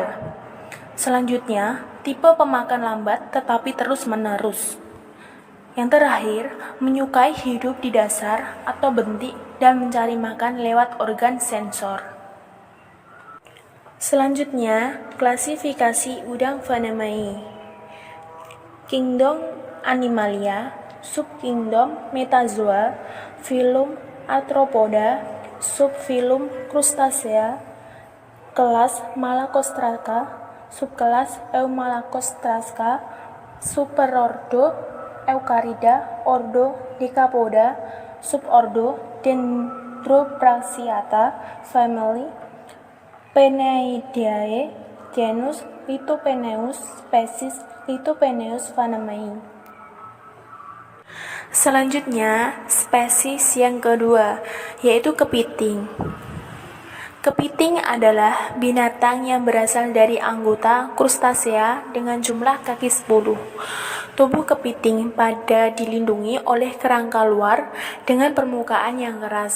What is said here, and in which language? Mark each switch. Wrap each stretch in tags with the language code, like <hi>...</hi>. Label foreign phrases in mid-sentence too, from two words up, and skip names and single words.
<id>Selanjutnya, tipe pemakan lambat tetapi terus-menerus. Yang terakhir, menyukai hidup di dasar atau bentik dan mencari makan lewat organ sensor. Selanjutnya, klasifikasi udang Vanamai. Kingdom Animalia, subkingdom Metazoa, filum Arthropoda, subfilum Crustacea, kelas Malacostraca, subkelas Eumalacostraca, superordo Eucarida, ordo Decapoda, subordo Dendrobrachiata, family Penaideae, genus Lithopeneus, species Lithopeneus vanamei. Selanjutnya, spesies yang kedua, yaitu kepiting. Kepiting adalah binatang yang berasal dari anggota Crustacea dengan jumlah kaki 10. Tubuh kepiting pada dilindungi oleh kerangka luar dengan permukaan yang keras.</id>